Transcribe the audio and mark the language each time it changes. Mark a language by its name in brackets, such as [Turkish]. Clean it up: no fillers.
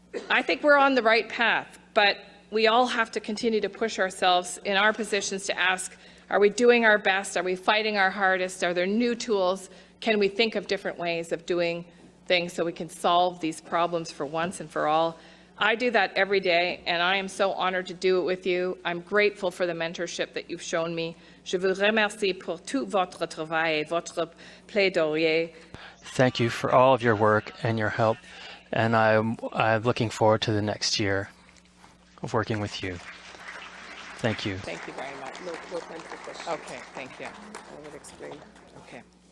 [English] I think we're on the right path, but we all have to continue to push ourselves in our positions to ask, are we doing our best? Are we fighting our hardest? Are there new tools? Can we think of different ways of doing things so we can solve these problems for once and for all? I do that every day, and I am so honored to do it with you. I'm grateful for the mentorship that you've shown me. [French] Je vous remercie pour tout votre travail et votre plaidoyer. [English] Thank you for all of your work and your help, and I'm looking forward to the next year of working with you. Thank you. Thank you very much. No time for questions. Okay, thank you. I will explain. Okay.